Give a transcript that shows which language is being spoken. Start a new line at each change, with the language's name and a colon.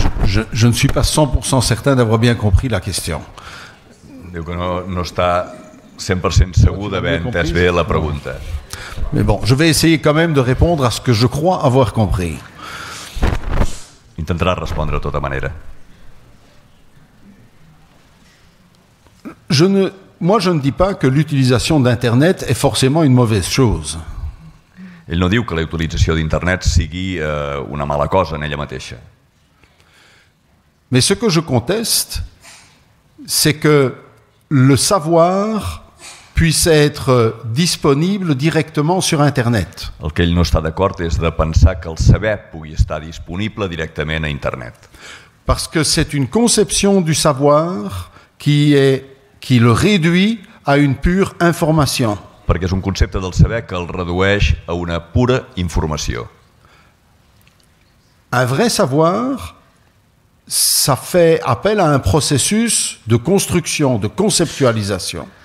French: Je ne suis pas 100% certain d'avoir bien compris la question.
Catalan: Diu que no està 100% segur d'haver entès bé la pregunta.
French: Mais bon, je vais essayer quand même de répondre à ce que je crois avoir compris.
Catalan: Intentarà respondre de tota manera.
French: Moi, je ne dis pas que l'utilisation d'Internet est forcément une mauvaise chose.
Catalan: Ell no diu que la utilització d'internet sigui una mala cosa en ella mateixa.
French: Mais ce que je conteste, c'est que le savoir puisse être disponible directement sur Internet.
Catalan: El que ell no està d'acord és de pensar que el saber pugui estar disponible directament a internet.
French: Parce que c'est une conception du savoir qui le réduit à une pure information.
Catalan: Perquè és un concepte del saber que el redueix a una pura informació.
French: Un vrai savoir, ça fait appel à un processus de construction, de conceptualisation.